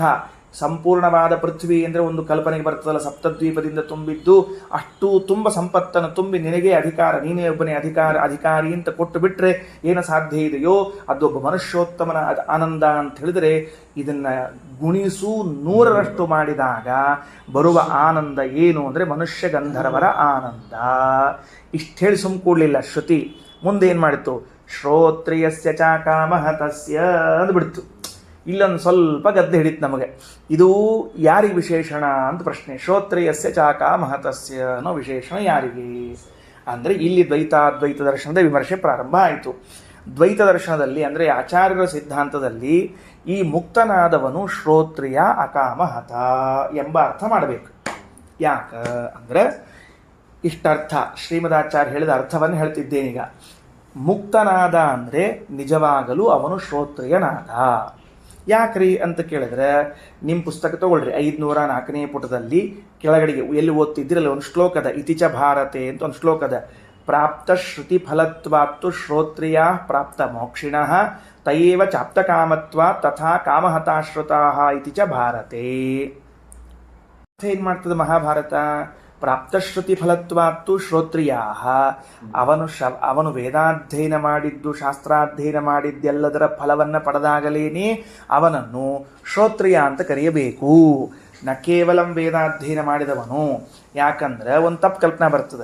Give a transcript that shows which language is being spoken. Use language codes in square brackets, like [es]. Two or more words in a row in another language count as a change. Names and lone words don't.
[kn] ಸಂಪೂರ್ಣವಾದ ಪೃಥ್ವಿ ಅಂದರೆ ಒಂದು ಕಲ್ಪನೆಗೆ ಬರ್ತದಲ್ಲ, ಸಪ್ತದ್ವೀಪದಿಂದ ತುಂಬಿದ್ದು ಅಷ್ಟು ತುಂಬ ಸಂಪತ್ತನ್ನು ತುಂಬಿ ನಿನಗೆ ಅಧಿಕಾರ, ನೀನೇ ಒಬ್ಬನೇ ಅಧಿಕಾರಿ ಅಂತ ಕೊಟ್ಟು ಬಿಟ್ಟರೆ ಏನು ಸಾಧ್ಯ ಇದೆಯೋ ಅದೊಬ್ಬ ಮನುಷ್ಯೋತ್ತಮನ ಆನಂದ ಅಂತ ಹೇಳಿದರೆ ಇದನ್ನು ಗುಣಿಸು 100ರಷ್ಟು ಮಾಡಿದಾಗ ಬರುವ ಆನಂದ ಏನು ಅಂದರೆ ಮನುಷ್ಯ ಗಂಧರ್ವರ ಆನಂದ. ಇಷ್ಟು ಹೇಳಿ ಸುಮ್ಕೂಡ್ಲಿಲ್ಲ ಶ್ರುತಿ. ಮುಂದೇನು ಮಾಡಿತು? [sa] ಶ್ರೋತ್ರಿಯಸ್ಯ ಚ ಕಾಮಃ ತಸ್ಯ ಅಂದ್ಬಿಡ್ತು. [kn] ಇಲ್ಲೊಂದು ಸ್ವಲ್ಪ ಗದ್ದೆ ಹಿಡಿತು ನಮಗೆ. ಇದು ಯಾರಿಗೆ ವಿಶೇಷಣ ಅಂತ ಪ್ರಶ್ನೆ. [sa] ಶ್ರೋತ್ರಿಯಸ್ಯ ಚ ಕಾಮಃ ತಸ್ಯ [kn] ಅನ್ನೋ ವಿಶೇಷಣ ಯಾರಿಗೆ ಅಂದರೆ ಇಲ್ಲಿ ದ್ವೈತಾದ್ವೈತ ದರ್ಶನದ ವಿಮರ್ಶೆ ಪ್ರಾರಂಭ ಆಯಿತು. ದ್ವೈತ ದರ್ಶನದಲ್ಲಿ ಅಂದರೆ ಆಚಾರ್ಯರ ಸಿದ್ಧಾಂತದಲ್ಲಿ ಈ ಮುಕ್ತನಾದವನು ಶ್ರೋತ್ರಿಯ ಅಕಾಮಹತ ಎಂಬ ಅರ್ಥ ಮಾಡಬೇಕು. ಯಾಕ ಅಂದರೆ ಇಷ್ಟರ್ಥ ಶ್ರೀಮದಾಚಾರ್ಯ ಹೇಳಿದ ಅರ್ಥವನ್ನು ಹೇಳ್ತಿದ್ದೇನೀಗ. ಮುಕ್ತನಾದ ಅಂದರೆ ನಿಜವಾಗಲೂ ಅವನು ಶ್ರೋತ್ರಿಯನಾದ. ಯಾಕ್ರಿ ಅಂತ ಕೇಳಿದ್ರೆ ನಿಮ್ಮ ಪುಸ್ತಕ ತಗೊಳ್ರಿ, 504ನೇ ಪುಟದಲ್ಲಿ ಕೆಳಗಡೆಗೆ ಎಲ್ಲಿ ಓದ್ತಿದ್ದಿರಲ್ಲ ಒಂದು ಶ್ಲೋಕದ [sa] ಇತಿಚ ಭಾರತೆ [kn] ಅಂತ ಒಂದು ಶ್ಲೋಕದ [sa] ಪ್ರಾಪ್ತ ಶ್ರುತಿ ಫಲತ್ವಾತ್ತು ಶ್ರೋತ್ರಿಯ ಪ್ರಾಪ್ತ ಮೋಕ್ಷಿಣಃ ತಯೇವ ಚಾಪ್ತ ಕಾಮತ್ವ ತಥಾ ಕಾಮಹತಾಶ್ರುತಾ ಇತಿ ಚ ಭಾರತೆ. [kn] ಏನು ಮಾಡ್ತದೆ ಮಹಾಭಾರತ? [sa] ಪ್ರಾಪ್ತಶ್ರುತಿ ಫಲತ್ವಾತ್ತು ಶ್ರೋತ್ರಿಯಾ, [kn] ಅವನು ವೇದಾಧ್ಯಯನ ಮಾಡಿದ್ದು ಶಾಸ್ತ್ರಾಧ್ಯಯನ ಮಾಡಿದ್ದೆಲ್ಲದರ ಫಲವನ್ನು ಪಡೆದಾಗಲೇನೆ ಅವನನ್ನು ಶ್ರೋತ್ರಿಯ ಅಂತ ಕರೆಯಬೇಕು. [sa] ನ ಕೇವಲ [kn] ವೇದಾಧ್ಯಯನ ಮಾಡಿದವನು. ಯಾಕಂದ್ರೆ ಒಂದು ತಪ್ಪು ಕಲ್ಪನಾ ಬರ್ತದೆ.